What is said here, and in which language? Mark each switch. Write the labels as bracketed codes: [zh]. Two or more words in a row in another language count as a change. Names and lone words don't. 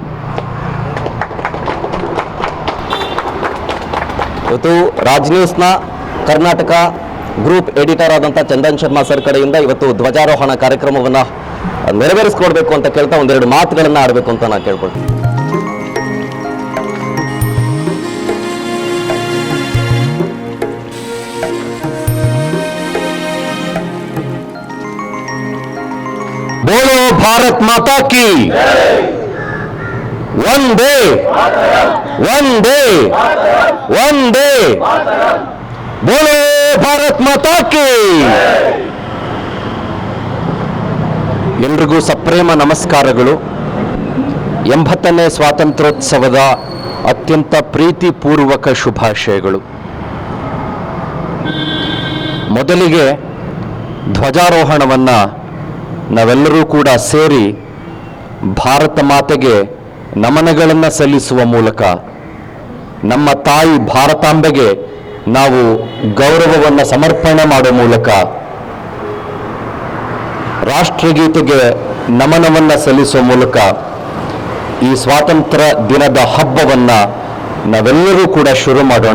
[kn] ಇವತ್ತು ರಾಜ್ ನ್ಯೂಸ್ನ ಕರ್ನಾಟಕ [en] group editor [kn] ಆದಂಥ ಚಂದನ್ ಶರ್ಮಾ ಸರ್ ಕಡೆಯಿಂದ ಇವತ್ತು ಧ್ವಜಾರೋಹಣ ಕಾರ್ಯಕ್ರಮವನ್ನು ನೆರವೇರಿಸ್ಕೊಡ್ಬೇಕು ಅಂತ ಕೇಳ್ತಾ ಒಂದೆರಡು ಮಾತುಗಳನ್ನು ಆಡಬೇಕು ಅಂತ ನಾನು ಕೇಳ್ಕೊಳ್ತೀನಿ. [hi] बोलो भारत माता की वंदे वंदे वंदे बोलो भारत माता की. [kn] ಎಲ್ರಿಗೂ ಸಪ್ರೇಮ ನಮಸ್ಕಾರಗಳು. 80ನೇ ಸ್ವಾತಂತ್ರ್ಯೋತ್ಸವದ ಅತ್ಯಂತ ಪ್ರೀತಿಪೂರ್ವಕ ಶುಭಾಶಯಗಳು. ಮೊದಲಿಗೆ ಧ್ವಜಾರೋಹಣವನ್ನು ನಾವೆಲ್ಲರೂ ಕೂಡ ಸೇರಿ ಭಾರತ ಮಾತೆಗೆ ನಮನಗಳನ್ನು ಸಲ್ಲಿಸುವ ಮೂಲಕ ನಮ್ಮ ತಾಯಿ ಭಾರತಾಂಬೆಗೆ ನಾವು ಗೌರವವನ್ನು ಸಮರ್ಪಣೆ ಮಾಡುವ ಮೂಲಕ ರಾಷ್ಟ್ರಗೀತೆಗೆ ನಮನವನ್ನು ಸಲ್ಲಿಸುವ ಮೂಲಕ ಈ ಸ್ವಾತಂತ್ರ್ಯ ದಿನದ ಹಬ್ಬವನ್ನು ನಾವೆಲ್ಲರೂ ಕೂಡ ಶುರು ಮಾಡೋಣ.